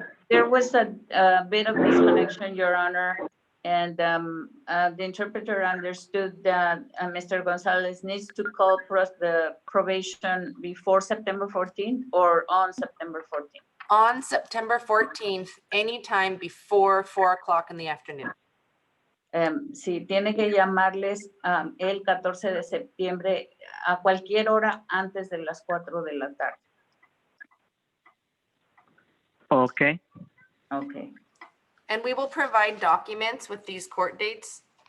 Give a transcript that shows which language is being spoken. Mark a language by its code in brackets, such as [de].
[en] There was a bit of disconnection, Your Honor, and the interpreter understood that Mr. Gonzalez needs to call the probation before September 14th or on September 14th. On September 14th, anytime before 4 o'clock in the afternoon. [es] Sí, tiene que llamarles el 14 de septiembre a cualquier hora antes de las 4 de la tarde. [en] Okay. Okay. And we will provide documents with these court dates